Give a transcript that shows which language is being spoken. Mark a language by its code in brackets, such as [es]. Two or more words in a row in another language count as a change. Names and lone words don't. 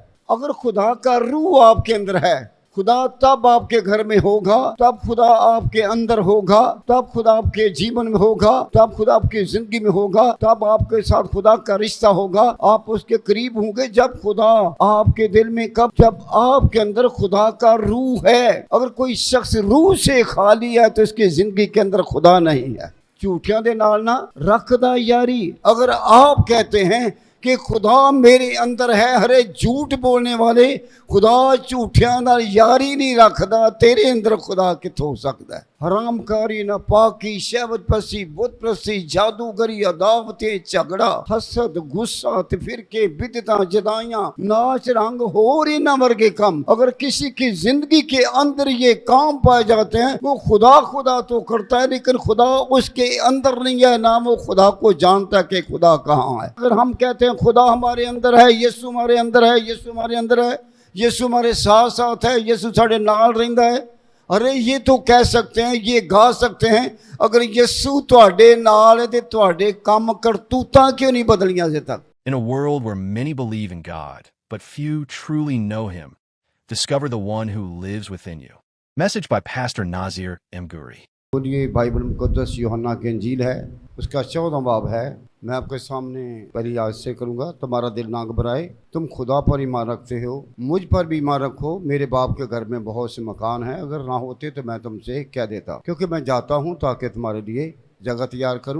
[ur] اگر خدا کا روح آپ کے اندر ہے، خدا تب آپ کے گھر میں ہوگا، تب خدا آپ کے اندر ہوگا، تب خدا آپ کے جیون میں ہوگا، تب خدا آپ کی زندگی میں ہوگا، تب آپ کے ساتھ خدا کا رشتہ ہوگا، آپ اس کے قریب ہوں گے جب خدا آپ کے دل میں، کب جب آپ کے اندر خدا کا روح ہے۔ اگر کوئی شخص روح سے خالی ہے تو اس کی زندگی کے اندر خدا نہیں ہے۔ [pa] جھوٹیاں دے نال نہ رکھدا یاری۔ [ur] اگر آپ کہتے ہیں کہ خدا میرے اندر ہے، ہرے جھوٹ بولنے والے خدا [pa] جھوٹیاں نال یاری نہیں رکھدا، تیرے اندر خدا کتھوں ہو سکتا ہے؟ [ur] حرام کاری، ناپاکی، شہوت پرستی، بت پرستی، جادوگری، عداوتیں، جھگڑا، حسد، غصہ، فرقے، بدعتاں، جدائیاں، ناچ رنگ اور [pa] انہاں ورگے کام [ur] اگر کسی کی زندگی کے اندر یہ کام پائے جاتے ہیں، وہ خدا خدا تو کرتا ہے لیکن خدا اس کے اندر نہیں ہے، نہ وہ خدا کو جانتا کہ خدا کہاں ہے۔ اگر ہم کہتے ہیں خدا ہمارے اندر ہے، یسوع ہمارے اندر ہے، یسوع ہمارے اندر ہے، یسوع ہمارے ساتھ ساتھ ہے، [pa] یسوع ساڑے نال رہندا ہے، [ur] ارے یہ تو کہہ سکتے ہیں، یہ گا سکتے ہیں۔ [pa] اگر یسوع تواڈے نال ہے تے تواڈے کم کرتوتاں کیوں نہیں بدلیاں اجے تک؟ [en] In a world where many believe in God, but few truly know Him, discover the one who lives within you. Message by Pastor Nazir M. Guri. [ur] یہ بائبل مقدس یوحنا کی انجیل ہے، اس کا 14واں باب ہے۔ میں آپ کے سامنے پہلی آیت سے کروں گا۔ تمہارا دل نہ گھبرائے، تم خدا پر ایمان رکھتے ہو، مجھ پر بھی ایمان رکھو۔ میرے باپ کے گھر میں بہت سے مکان ہیں، اگر نہ ہوتے تو میں تم سے کہہ دیتا، کیونکہ میں جاتا ہوں تاکہ تمہارے لیے جگہ تیار کروں۔